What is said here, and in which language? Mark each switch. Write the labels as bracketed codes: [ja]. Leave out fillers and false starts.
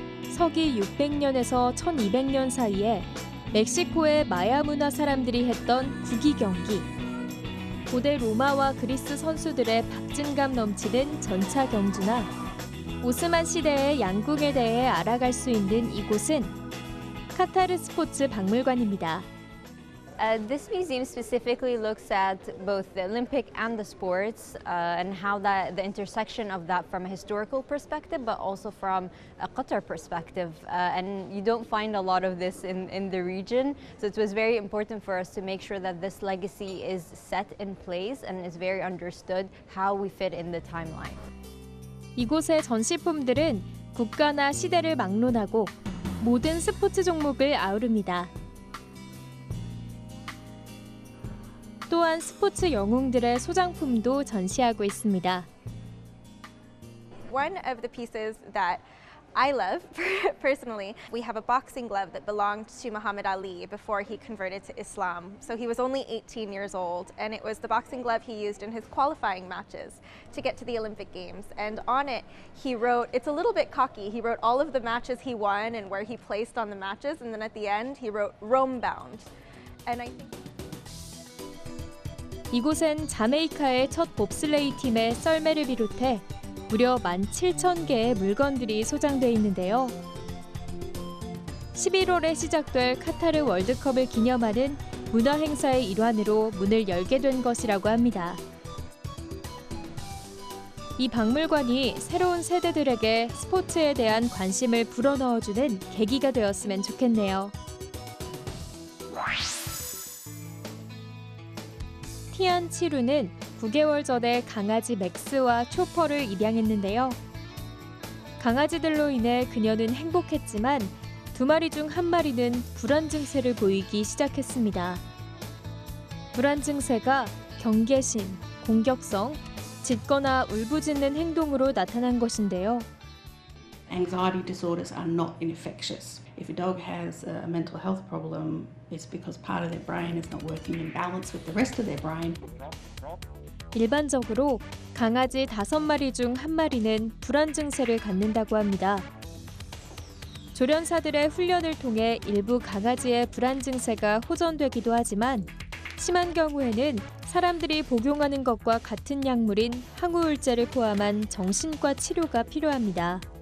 [ko] 서기 600년에서 1200년 사이에 멕시코의 마야 문화 사람들이 했던 구기 경기. 고대 로마와 그리스 선수들의 박진감 넘치는 전차 경주나 오스만 시대의 양궁에 대해 알아갈 수 있는 이곳은 카타르 스포츠 박물관입니다. [en] This museum specifically looks at both the Olympic and the sports and how the intersection of that from a historical perspective, but also from a Qatar perspective. And you don't find a lot of this in the region. So it was very important for us to make sure that this legacy is set in place and is very understood how we fit in the timeline. [ko] 이곳의 전시품들은 국가나 시대를 막론하고 모든 스포츠 종목을 아우릅니다. 또한 스포츠 영웅들의 소장품도 전시하고 있습니다. [en] One of the pieces that I love personally, we have a boxing glove that belonged to Muhammad Ali before he converted to Islam. So he was only 18 years old, and it was the boxing glove he used in his qualifying matches to get to the Olympic Games. And on it, he wrote, it's a little bit cocky, he wrote all of the matches he won and where he placed on the matches, and then at the end, he wrote Rome bound. And I think [ko] 이곳엔 자메이카의 첫 봅슬레이 팀의 썰매를 비롯해 무려 17,000개의 물건들이 소장돼 있는데요. 11월에 시작될 카타르 월드컵을 기념하는 문화 행사의 일환으로 문을 열게 된 것이라고 합니다. 이 박물관이 새로운 세대들에게 스포츠에 대한 관심을 불어넣어주는 계기가 되었으면 좋겠네요. 티안 치루는 9개월 전에 강아지 맥스와 초퍼를 입양했는데요. 강아지들로 인해 그녀는 행복했지만 2마리 중 1마리는 불안 증세를 보이기 시작했습니다. 불안 증세가 경계심, 공격성, 짖거나 울부짖는 행동으로 나타난 것인데요. [en] Anxiety disorders are not infectious. If a dog has a mental health problem, it's because part of their brain is not working in balance with the rest of their brain. [ko] 일반적으로 강아지 5마리 중 1마리는 불안 증세를 갖는다고 합니다. 조련사들의 훈련을 통해 일부 강아지의 불안 증세가 호전되기도 하지만 심한 경우에는 사람들이 복용하는 것과 같은 약물인 항우울제를 포함한 정신과 치료가 필요합니다.